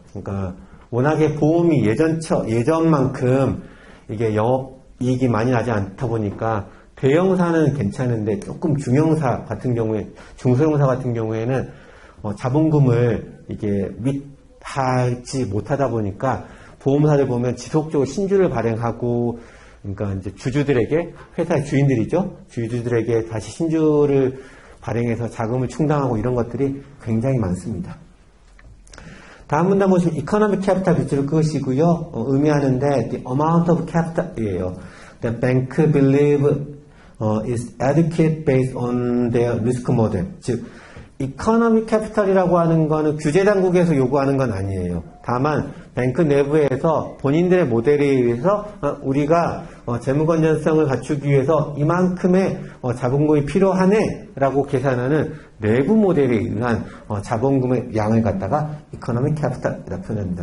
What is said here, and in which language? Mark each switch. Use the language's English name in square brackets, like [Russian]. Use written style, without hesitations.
[Korean] 그러니까 워낙에 보험이 예전만큼 이게 영업이익이 많이 나지 않다 보니까 대형사는 괜찮은데 조금 중형사 같은 경우에 중소형사 같은 경우에는 자본금을 이게 하지 못하다 보니까 보험사를 보면 지속적으로 신주를 발행하고 그러니까 이제 주주들에게 회사의 주인들이죠. 주주들에게 다시 신주를 발행해서 자금을 충당하고 이런 것들이 굉장히 많습니다. 다음 문단 보시면 economic capital 밑줄을 끄시고요. 의미하는데 [English] the amount of capital이에요. The bank believe is adequate based on their risk model. [Korean] 즉 이코노믹 캐피탈이라고 하는 거는 규제 당국에서 요구하는 건 아니에요. 다만 뱅크 내부에서 본인들의 모델에 의해서 우리가 재무 건전성을 갖추기 위해서 이만큼의 자본금이 필요하네 라고 계산하는 내부 모델에 의한 자본금의 양을 갖다가 이코노믹 캐피탈이라고 표현합니다.